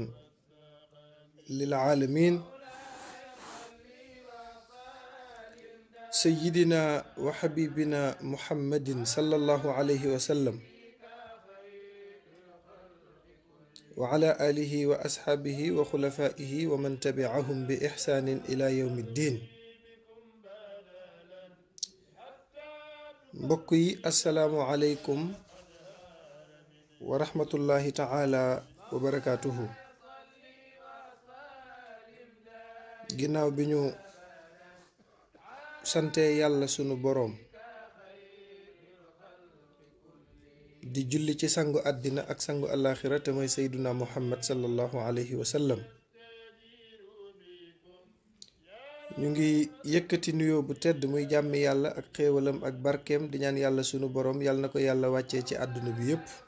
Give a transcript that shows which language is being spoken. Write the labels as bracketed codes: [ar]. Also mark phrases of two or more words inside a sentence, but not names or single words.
[ar] للعالمين، سيدنا وحبيبنا محمد صلى الله عليه وسلم، وعلى آله وأصحابه وخلفائه ومن تبعهم بإحسان إلى يوم الدين. بقي السلام عليكم ورحمة الله تعالى وبركاته. [wo] ginnaaw bi ñu sante yàlla sunu boroom di julli ci sangu àddina ak sangu àllaaxira te mooy [ar] سيدنا محمد صلى الله عليه وسلم, [wo] ñu ngi yëkkati nuyoo bu tedd muy jàmmi yàlla ak xéewalam ak barkeem di ñaan yàlla sunu boroom yàlla na ko yàlla wàccee ci àdduna bi yépp,